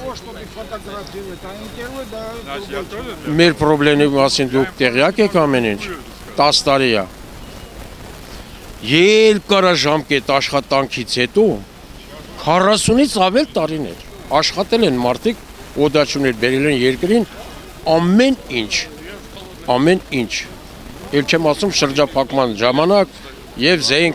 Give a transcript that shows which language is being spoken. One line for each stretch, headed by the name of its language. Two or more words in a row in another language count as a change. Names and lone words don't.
Russian: чтобы фотографировать, а интервью, да. Значит, я тоже.
Armenian: Մեր պրոբլեմի մասին դուք տեղյակ եք ամեն ինչ 10 տարի է երկարաժամկետ աշխատանքից հետո 40-ից ավել տարիներ աշխատել են մարդիկ օդաչուներ բերել են երկրին ամեն ինչ ել չեմ ասում շրջափակման ժամանակ եւ զենք